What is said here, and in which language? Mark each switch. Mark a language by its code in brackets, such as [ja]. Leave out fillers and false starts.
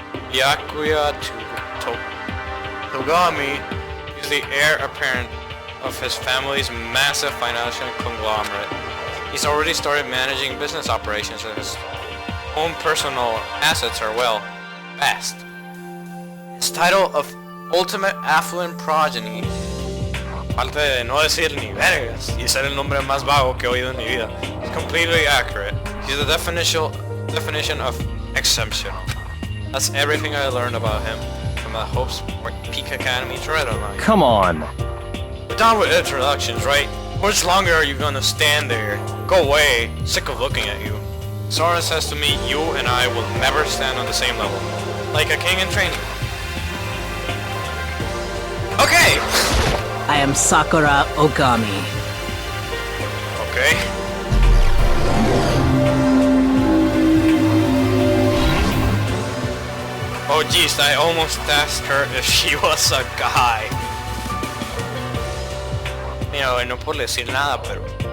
[en] Byakuya Togami is the heir apparent of his family's massive financial conglomerate. He's already started managing business operations and his own personal assets are, well, vast. His title of Ultimate Affluent Progeny, [es] aparte de no decir ni vergas y ser el nombre más vago que he oído en mi vida, [en] is completely accurate. He's the definition of exceptional. That's everything I learned about him from the Hope's Peak Academy to Red Online. Come on. We're done with introductions, right? How much longer are you gonna stand there? Go away. Sick of looking at you. Sora says to me, you and I will never stand on the same level. Like a king in training. Okay! I am Sakura Ogami. Okay. Oh jeez, I almost asked her if she was a guy. [es] Mira, no por decir nada, pero...